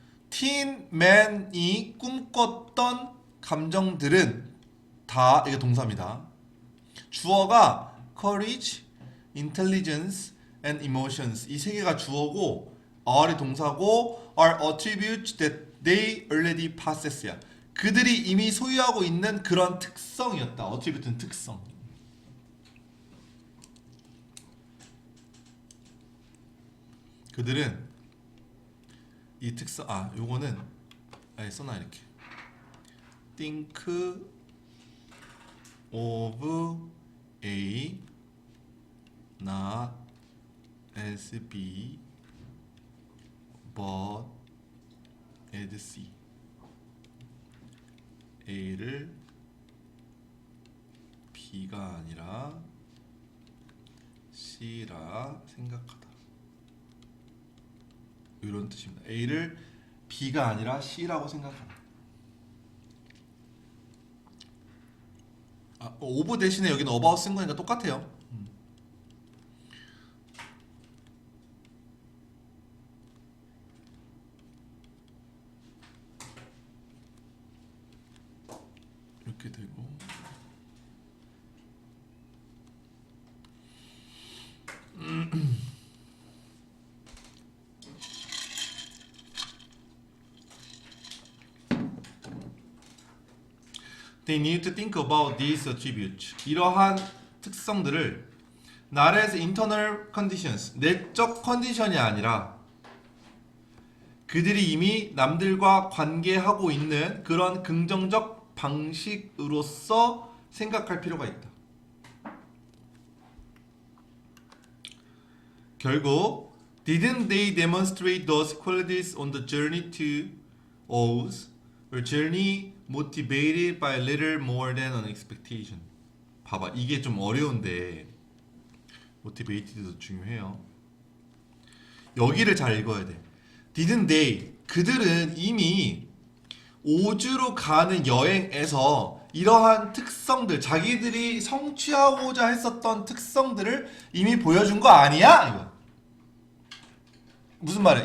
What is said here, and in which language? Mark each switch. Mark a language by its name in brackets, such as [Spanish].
[Korean] 틴맨이 꿈꿨던 감정들은 다 이게 동사입니다. 주어가 [English] courage, intelligence, and emotions [Korean] 이 세 개가 주어고 are이 동사고 [English] are attributes that they already possess [Korean] 야. 그들이 이미 소유하고 있는 그런 특성이었다. attribute는 특성. 그들은 이 특성, 아 요거는 아예 써놔 이렇게. [English] think of A not as B but as C. [Korean] A를 B가 아니라 C라 생각하다. 이런 뜻입니다. A를 B가 아니라 C라고 생각하다. 아, over 대신에 여기는 about 쓴 거니까 똑같아요. 이렇게 되고 [English] They need to think about these attributes. [Korean] 이러한 특성들을 [English] not as internal conditions, [Korean] 내적 컨디션이 아니라 그들이 이미 남들과 관계하고 있는 그런 긍정적 방식으로서 생각할 필요가 있다. 결국 [English] didn't they demonstrate those qualities on the journey to Oz, or journey motivated by little more than an expectation. [Korean] 봐봐, 이게 좀 어려운데 motivated도 중요해요. 여기를 잘 읽어야 돼. [English] Didn't they, [Korean] 그들은 이미 오주로 가는 여행에서 이러한 특성들, 자기들이 성취하고자 했었던 특성들을 이미 보여준 거 아니야? 이거. 무슨 말이야?